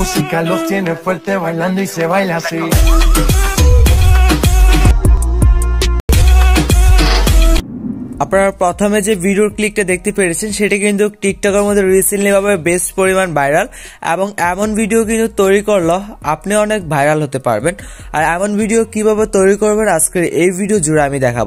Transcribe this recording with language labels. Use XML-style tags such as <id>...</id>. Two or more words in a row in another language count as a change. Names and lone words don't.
<es>chica los tiene fuerte bailando y se baila así.</es> <bn>আপনারা প্রথমে যে ভিডিওর ক্লিকটা দেখতে পেরেছেন সেটা কিন্তু টিকটকের মধ্যে রিসেন্টলি ভাবে বেশ পরিমাণ ভাইরাল এবং এমন ভিডিও কিন্তু তৈরি করলে আপনি অনেক ভাইরাল হতে পারবেন। আর এমন ভিডিও কিভাবে তৈরি করবেন আজকের এই ভিডিও জুড়ে আমি দেখাবো।</bn>